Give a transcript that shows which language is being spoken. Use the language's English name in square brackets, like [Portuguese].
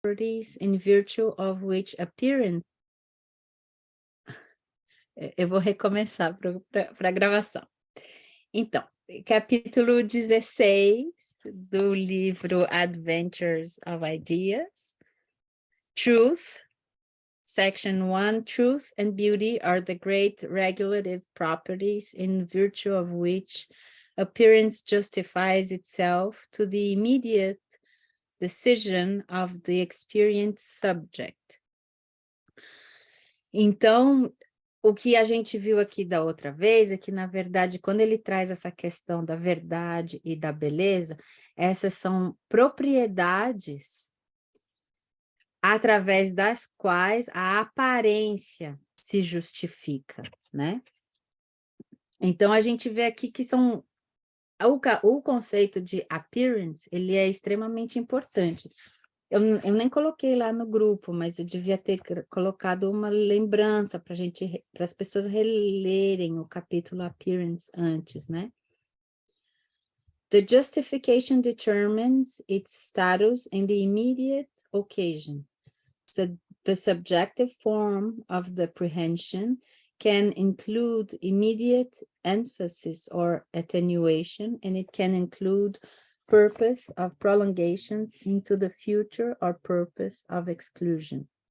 [English] properties in virtue of which appearance... [Portuguese] Eu vou recomeçar para a gravação. Então, capítulo 16 do livro Adventures of Ideas. [English] Truth, Section 1, Truth and beauty are the great regulative properties in virtue of which appearance justifies itself to the immediate decision of the experienced subject. [Portuguese] Então, o que a gente viu aqui da outra vez é que, na verdade, quando ele traz essa questão da verdade e da beleza, essas são propriedades através das quais a aparência se justifica, né? Então, a gente vê aqui que são... O conceito de appearance, ele é extremamente importante. Eu nem coloquei lá no grupo, mas eu devia ter colocado uma lembrança para as pessoas relerem o capítulo Appearance antes, né? [English] The justification determines its status in the immediate occasion. So the subjective form of the apprehension can include immediate emphasis or attenuation, and it can include purpose of prolongation into the future or purpose of exclusion.